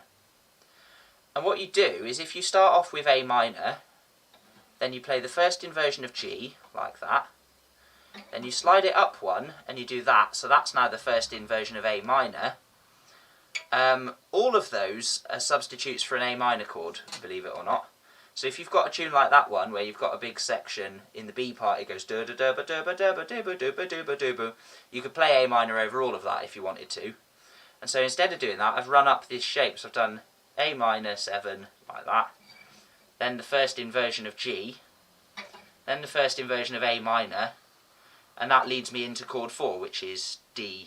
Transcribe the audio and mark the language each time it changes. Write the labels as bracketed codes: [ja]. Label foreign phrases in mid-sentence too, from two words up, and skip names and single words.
[en] And what you do is if you start off with A minor, then you play the first inversion of G, like that, then you slide it up one, and you do that, so that's now the first inversion of A minor. All of those are substitutes for an A minor chord, believe it or not. So if you've got a tune like that one, where you've got a big section in the B part, it goes do da da ba da ba da ba do ba do ba do ba do ba. You could play A minor over all of that if you wanted to. And so instead of doing that, I've run up this shape. So I've done A minor 7 like that, then the first inversion of G, then the first inversion of A minor, and that leads me into chord 4, which is D.